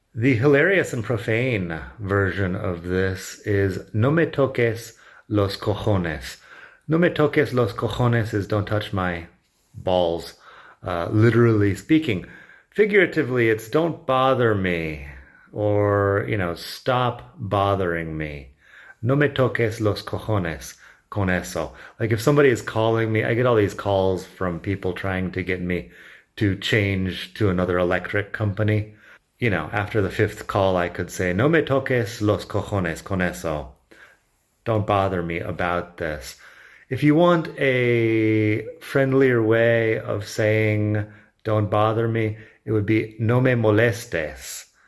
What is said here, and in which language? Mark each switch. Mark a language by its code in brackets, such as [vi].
[en] The hilarious and profane version of this is [es] no me toques los cojones. No me toques los cojones [en] is don't touch my balls, literally speaking. Figuratively, it's don't bother me. Or, stop bothering me. [es] No me toques los cojones con eso. [en] Like if somebody is calling me, I get all these calls from people trying to get me to change to another electric company. After the fifth call, I could say, [es] no me toques los cojones con eso. [en] Don't bother me about this. If you want a friendlier way of saying don't bother me, it would be [es] no me molestes.